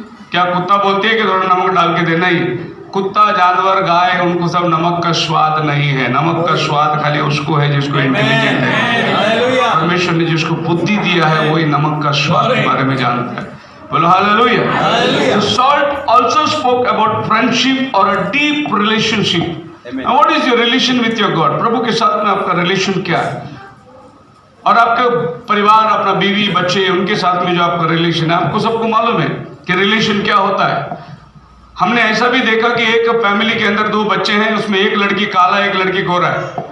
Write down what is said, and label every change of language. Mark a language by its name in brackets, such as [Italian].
[Hindi] क्या कुत्ता बोलती है कि थोड़ा नमक डाल के दे? नहीं, कुत्ता, जानवर, गाय, उनको सब नमक का स्वाद नहीं है। नमक का स्वाद खाली उसको है जिसको इंटेलिजेंट है। [English] Hallelujah. [Hindi] परमेश्वर ने जिसको बुद्धि दिया है वही नमक का स्वाद के बारे में जानता है। बोलो hallelujah. [English] Hallelujah. The salt also spoke about friendship or a deep relationship. Amen. Now, what is your relation with your God? [Hindi] प्रभु के साथ में आपका रिलेशन क्या है? और आपका परिवार, अपना बीवी, बच्चे, उनके साथ में जो आपका रिलेशन है, आपको सबको मालूम है कि रिलेशन क्या होता है। हमने ऐसा भी देखा कि एक फैमिली के अंदर 2 बच्चे हैं, उसमें एक लड़की काला, एक लड़की गोरा है।